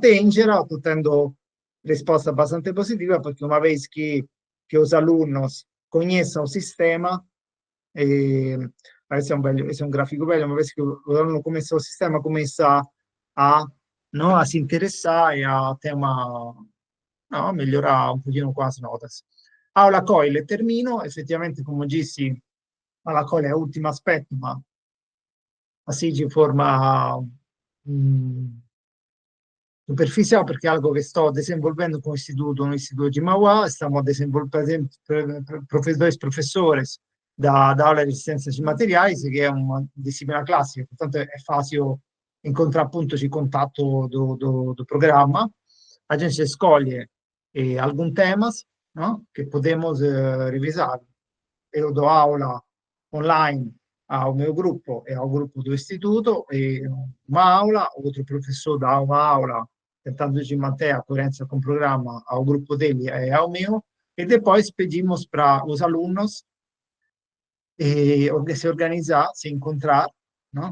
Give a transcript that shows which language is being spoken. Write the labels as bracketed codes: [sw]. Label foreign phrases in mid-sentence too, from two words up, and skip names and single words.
[pt] E, em geral, estou tendo risposta bastante positiva, porque uma vez que os alunos conheçam o sistema, esse é um gráfico bello, uma vez que o aluno começa o sistema, começa a, não, a se interessar e a ter uma, no, melhorar um pouquinho com as notas. Aula COIL, termino, [it] effettivamente, come dissi, alla COIL è l'ultimo aspetto, ma [pt] assim de forma superficial, [it] perché è algo che sto desenvolvendo con istituto, no Istituto de Mauá, stiamo desenvolvendo [pt] professores da aula [it] di ciências de materiais, che è una disciplina classica, portanto è facile incontrare puntos de contatto [pt] do programa. A gente escolhe alguns temas, no? Che podemos revisar. Eu dou aula online ao meu grupo e ao grupo do Instituto, e uma aula, outro professor dá uma aula tentando de manter a coerência com o programa ao grupo dele e ao meu, e depois pedimos para os alunos se organizar, se encontrar, no?